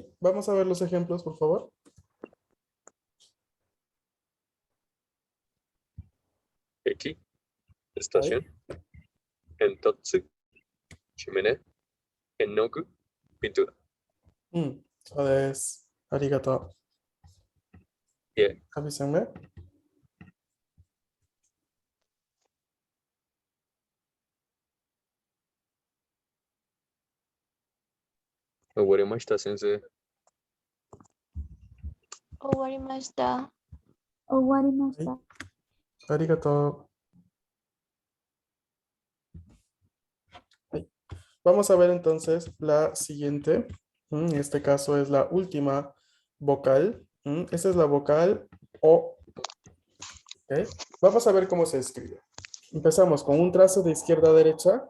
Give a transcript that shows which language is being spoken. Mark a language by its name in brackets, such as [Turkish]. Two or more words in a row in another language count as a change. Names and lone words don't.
[Spanish] Vamos a ver los ejemplos, por favor. Eki, estación. Entotsu, chimenea. Enoku, pintura. Entonces, [Japanese] arigato. Yeah. [Spanish] Avísenme. [Japanese] Warimashita, sensei. 終わりました。終わりました。 Arigato. [Spanish] Ahí. Vamos a ver entonces la siguiente. En este caso es la última vocal. Esta es la vocal O. ¿Ok? Vamos a ver cómo se escribe. Empezamos con un trazo de izquierda a derecha.